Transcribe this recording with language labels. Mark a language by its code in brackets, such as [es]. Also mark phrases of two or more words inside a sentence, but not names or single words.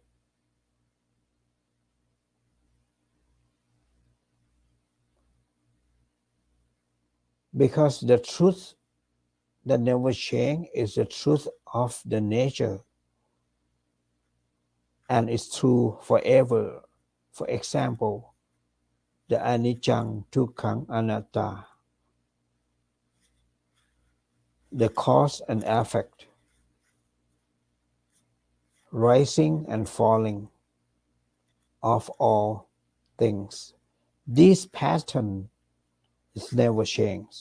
[en] Because the truth that never change is the truth of the nature, and it's true forever. For example, the [pi] anicca, dukkha, anatta, [en] the cause and effect, rising and falling of all things. This pattern is never changed.